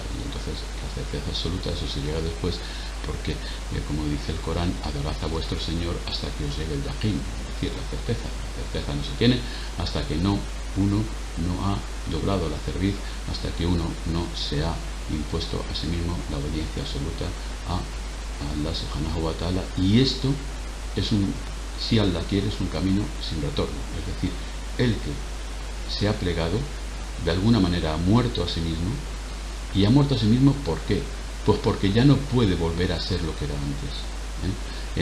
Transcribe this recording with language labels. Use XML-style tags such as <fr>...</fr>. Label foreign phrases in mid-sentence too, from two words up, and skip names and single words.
<es>Y entonces la certeza absoluta, eso se llega después, porque como dice el Corán: adorad a vuestro Señor hasta que os llegue el yaqín. Es decir, la certeza no se tiene hasta que uno no ha logrado la cerviz, hasta que uno no se ha impuesto a sí mismo la obediencia absoluta a Allah</es> <ar>سبحانه وتعالى.</ar> <es>Y esto es si Allah quiere, es un camino sin retorno. Es decir, el que se ha plegado, de alguna manera ha muerto a sí mismo. Y ha muerto a sí mismo, ¿por qué? Pues porque ya no puede volver a ser lo que era antes, ¿eh?</es>